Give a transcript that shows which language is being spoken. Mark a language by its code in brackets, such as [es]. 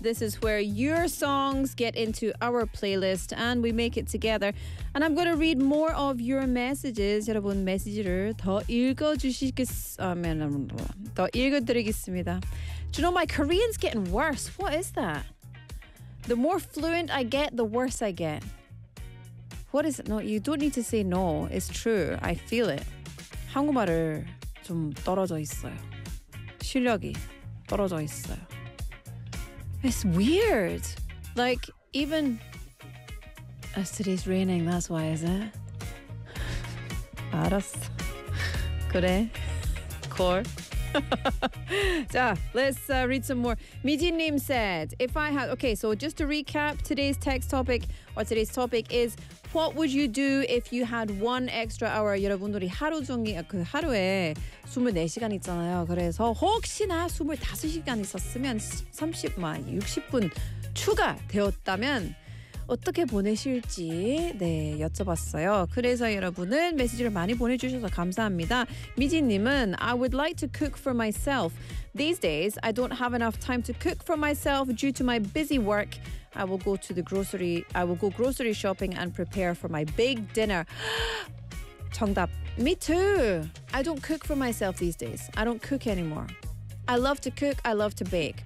[en] This is where your songs get into our playlist and we make it together. And I'm going to read more of your messages. [ko] 여러분, 메시지를 더 읽어주시겠... 더 읽어드리겠습니다. [en] Do you know, my Korean's getting worse. What is that? The more fluent I get, the worse I get. What is it? No, you don't need to say no. It's true. I feel it. [ko] 한국말을 좀 떨어져 있어요. 실력이. 떨어져 있어요. [en] It's weird. Like, even as today's raining, that's why, is it? [ko] 알았어. 그래. Core. [en] 자, let's read some more. 미진님 said, if I had... Okay, so just to recap, today's text topic, or today's topic is, what would you do if you had one extra hour? [ko] 여러분들이 하루 종일, 그 하루에 24시간 있잖아요. 그래서 혹시나 25시간 있었으면 30만 60분 추가 되었다면 어떻게 보내실지 네 여쭤봤어요. 그래서 여러분은 메시지를 많이 보내주셔서 감사합니다. [en] 미진님은 I would like to cook for myself. These days, I don't have enough time to cook for myself due to my busy work. I will go to the grocery. I will go grocery shopping and prepare for my big dinner. 정답. Me too. I don't cook for myself these days. I don't cook anymore. I love to cook. I love to bake.